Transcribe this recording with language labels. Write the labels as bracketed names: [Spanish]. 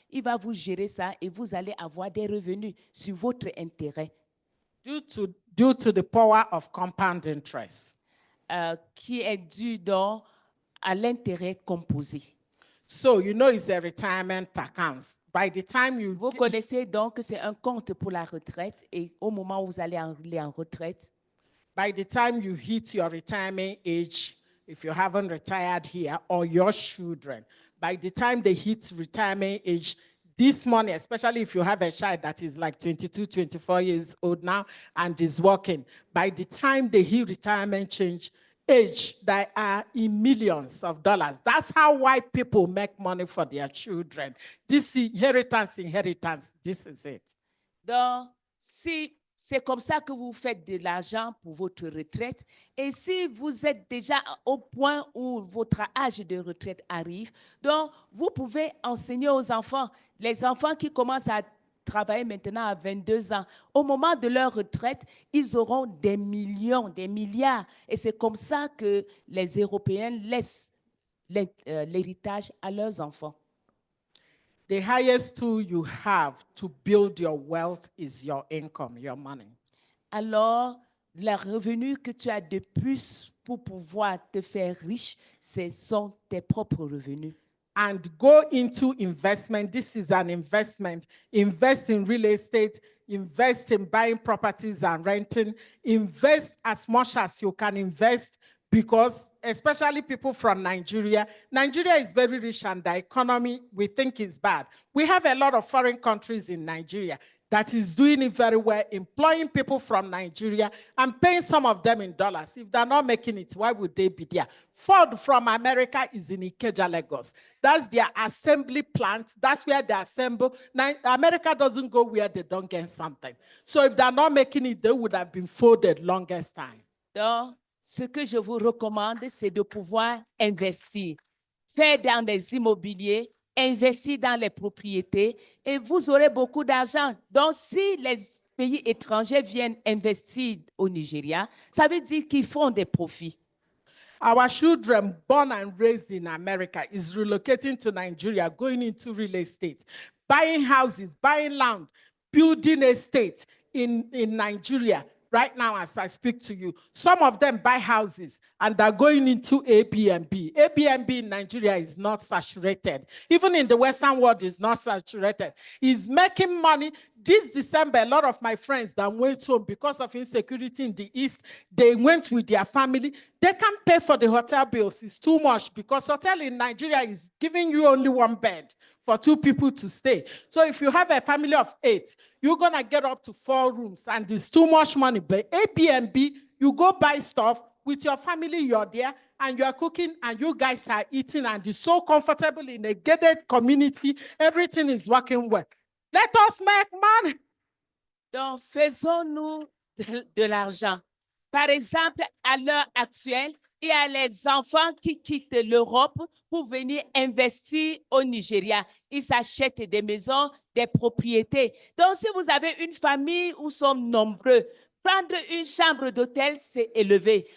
[French] Il va vous gérer ça et vous allez avoir des revenus sur votre intérêt. [English] Due to the power of compound interest. [French] Qui est dû donc à l'intérêt composé. [English] So you know it's a retirement account. By the time [French] Vous connaissez donc que c'est un compte pour la retraite et au moment où vous allez aller en retraite, [English] by the time you hit your retirement age, if you haven't retired here, or your children, by the time they hit retirement age, this money, especially if you have a child that is like 22, 24 years old now and is working, by the time they hit retirement age, they are in millions of dollars. That's how white people make money for their children. This inheritance, this is it. [French] donc si c'est comme ça que vous faites de l'argent pour votre retraite, et si vous êtes déjà au point où votre âge de retraite arrive, donc vous pouvez enseigner aux enfants, les enfants qui commencent à travailler maintenant à 22 ans, au moment de leur retraite, ils auront des millions, des milliards. Et c'est comme ça que les Européens laissent l'héritage à leurs enfants. [English] The highest tool you have to build your wealth is your income, your money. [French] Alors, Les revenus que tu as de plus pour pouvoir te faire riche, ce sont tes propres revenus. [English] And go into investment. This is an investment. Invest in real estate, invest in buying properties and renting. Invest as much as you can invest, because especially people from Nigeria, Nigeria is very rich and the economy we think is bad. We have a lot of foreign countries in Nigeria that is doing it very well, employing people from Nigeria and paying some of them in dollars. If they're not making it, why would they be there? Ford from America is in Ikeja, Lagos. That's their assembly plant. That's where they assemble. Now, America doesn't go where they don't get something. So if they're not making it, they would have been folded longest time. [French] Donc, ce que je vous recommande, c'est de pouvoir investir. Faire dans les immobiliers, investir dans les propriétés et vous aurez beaucoup d'argent. Donc, si les pays étrangers viennent investir au Nigeria, ça veut dire qu'ils font des profits. [English] Our children born and raised in America is relocating to Nigeria, going into real estate, buying houses, buying land, building estates in Nigeria. Right now, as I speak to you, some of them buy houses and they're going into Airbnb. Airbnb in Nigeria is not saturated. Even in the Western world, it's not saturated. It's making money. This December, a lot of my friends that went home because of insecurity in the East, they went with their family. They can't pay for the hotel bills. It's too much because hotel in Nigeria is giving you only one bed for 2 people to stay. So if you have a family of 8, you're going to get up to 4 rooms and it's too much money. But Airbnb, you go buy stuff with your family, you're there and you're cooking and you guys are eating and it's so comfortable in a gated community. Everything is working well. Let us make money. [French] Donc, faisons-nous de l'argent. Par exemple, à l'heure actuelle, il y a les enfants qui quittent l'Europe pour venir investir au Nigeria. Ils s'achètent des maisons, des propriétés. Donc, si vous avez une famille où sommes nombreux, prendre une chambre d'hôtel, c'est élevé.